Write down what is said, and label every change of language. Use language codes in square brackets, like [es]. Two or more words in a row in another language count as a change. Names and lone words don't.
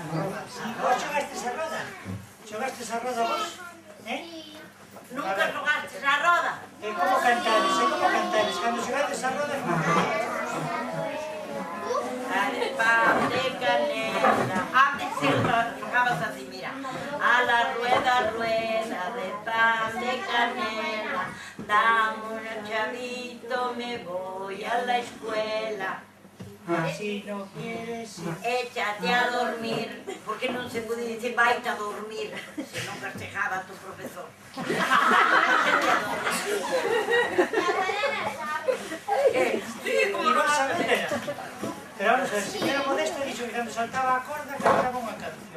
[gl] Vos xogastes a roda? Xogastes a roda vos? Nunca xogastes á roda? E como cantades? Cando xogades a roda, como cantades? [es] Dale pan de canela. [gl] Antes se xogabas así, mira. [es] A la rueda, rueda de pan de canela. Dame un chavito, me voy a la escuela. Si no quieres ir. Échate a dormir, [gl] porque non se pode dicir vaite a dormir, se non castejaba tu profesor. E vos sabedes? [es] Pero vamos a ver, [gl] señora Modesta dixo que cando saltaba a corda cantaba unha canción.